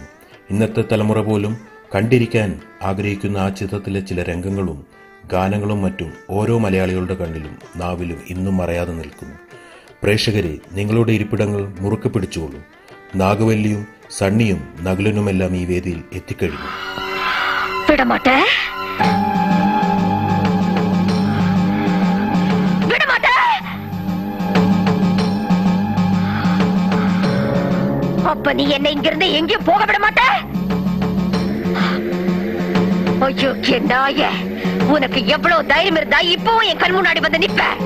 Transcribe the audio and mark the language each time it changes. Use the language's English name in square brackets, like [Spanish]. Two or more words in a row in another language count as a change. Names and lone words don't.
[Malayalam] ഇന്നത്തെ തലമുറ പോലും കണ്ടിരിക്കാൻ ആഗ്രഹിക്കുന്ന ആ ചിത്രത്തിലെ ചില രംഗങ്ങളും ഗാനങ്ങളും മറ്റും ഓരോ മലയാളികളുടെ കണ്ണിലും നാവിലും ഇന്നും മറയാതെ നിൽക്കുന്നു. പ്രേക്ഷകരെ, നിങ്ങളുടെ ഇരിപ്പിടങ്ങൾ മുറുക്കെ പിടിച്ചുകൊള്ളൂ. നാഗവല്ലിയും സണ്ണിയും നകുലനുമെല്ലാം ഈ വേദിയിൽ എത്തിക്കഴിഞ്ഞു. [Tamil] அப்ப நீ என்ன இங்கிருந்து எங்கேயும் போக விட மாட்ட? ஐயோ நாய, உனக்கு எவ்வளவு தைரியம் இருந்தா இப்பவும் என் கண் முன்னாடி வந்து நிப்ப?